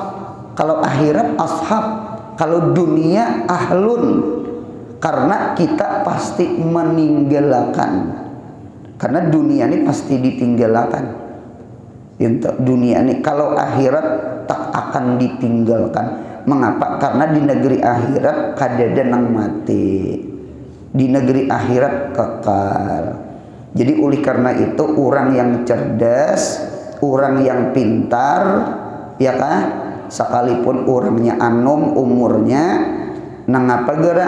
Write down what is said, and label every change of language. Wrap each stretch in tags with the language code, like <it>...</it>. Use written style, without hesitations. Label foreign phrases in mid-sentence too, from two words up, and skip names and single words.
<bjn>Kalau akhirat ashab, kalau dunia ahlun. Karena kita pasti meninggalkan. Karena dunia ini pasti ditinggalkan. Dunia ini kalau akhirat tak akan ditinggalkan. Mengapa? Karena di negeri akhirat kadada nang mati. Di negeri akhirat kekal. Jadi oleh karena itu orang yang cerdas, orang yang pintar, ya kan? Sekalipun orangnya anom umurnya, nangapa geram?</bjn>